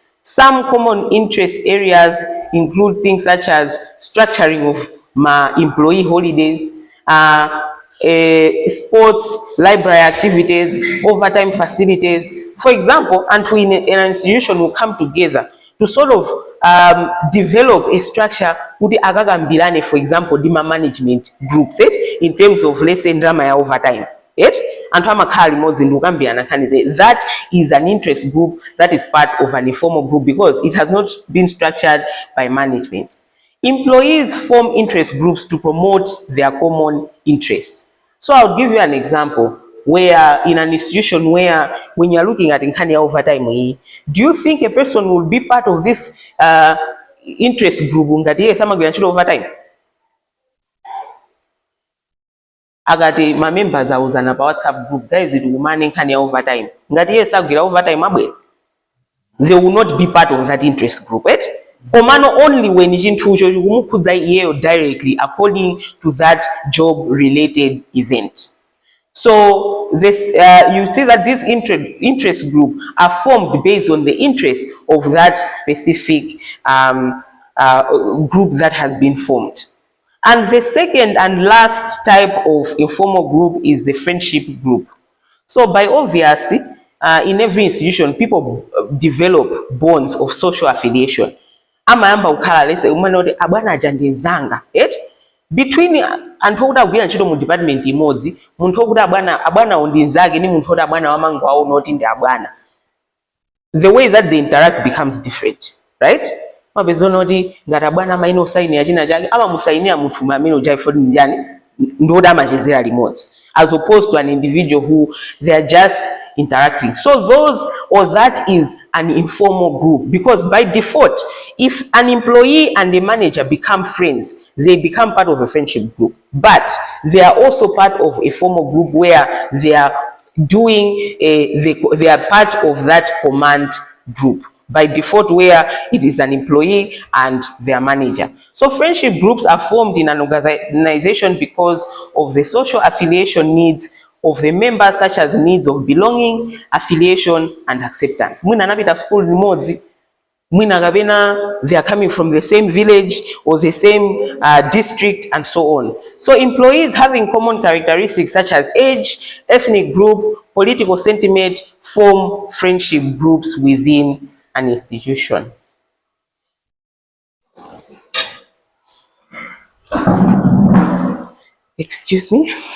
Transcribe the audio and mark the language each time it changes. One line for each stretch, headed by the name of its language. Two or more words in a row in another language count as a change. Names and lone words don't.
English: Some common interest areas include things such as structuring of my employee holidays, sports, library activities, overtime facilities. For example, and we in an institution will come together to sort of develop a structure
Nyanja: kuti akakambirane,
English: for example, dima management groups in terms of, let's say, drama ya overtime.
Nyanja: Anthu amakhala limodzi ndi kukambirana nkhani.
English: That is an interest group that is part of an informal group because it has not been structured by management. Employees form interest groups to promote their common interests. So I'll give you an example where in an institution where when you're looking at
Nyanja: nkani ya overtime,
English: do you think a person will be part of this interest group
Nyanja: ngati iye samagwira ntchito overtime? Agati ma members awuzana pa WhatsApp group, guys, tikumane nkhani ya overtime. Ngati iye sagwira overtime abwera,
English: they will not be part of that interest group, right? Komano only when
Nyanja: chinthu icho chikumukhudza iyeyo
English: directly according to that job related event. So this, you see that these interest group are formed based on the interest of that specific group that has been formed. And the second and last type of informal group is the friendship group. So by obvious, in every institution, people develop bonds of social affiliation.
Nyanja: Amayamba kukhala lese umene kuti abwana aja ndi nzanga, between anthu okuti agwira ntchito mu department imodzi, munthu okuti abwana ndi nzake ni munthu oti abwana wamangu awo noti ndi abwana.
English: The way that they interact becomes different, right?
Nyanja: Mapeza noti ngati abwana amaine usaini yachina chake amamusainira munthu amene ujaifoti njani ndoti amachezera limodzi,
English: as opposed to an individual who they are just interacting. So those or that is an informal group because by default, if an employee and a manager become friends, they become part of a friendship group. But they are also part of a formal group where they are doing they are part of that command group by default, where it is an employee and their manager. So friendship groups are formed in an organization because of the social affiliation needs of the members, such as needs of belonging, affiliation, and acceptance.
Nyanja: Mwina anapita school limodzi, mwina kapena
English: they are coming from the same village or the same district and so on. So employees having common characteristics such as age, ethnic group, political sentiment form friendship groups within an institution. Excuse me.